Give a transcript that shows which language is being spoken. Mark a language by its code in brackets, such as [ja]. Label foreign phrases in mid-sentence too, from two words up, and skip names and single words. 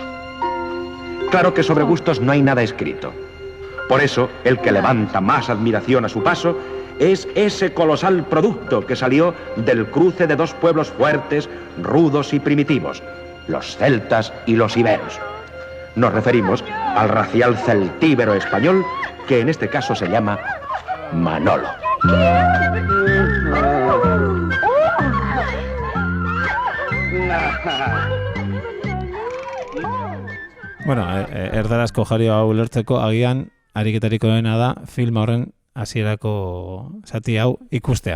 [es] Claro que sobre gustos no hay nada escrito. Por eso, el que levanta más admiración a su paso es ese colosal producto que salió del cruce de dos pueblos fuertes, rudos y primitivos, los celtas y los iberos. Nos referimos al racial celtíbero español, que en este caso se llama Manolo. [eu] Erdarazko jario hau ulertzeko agian ariketariko dena da film horren hasierako zati hau ikustea.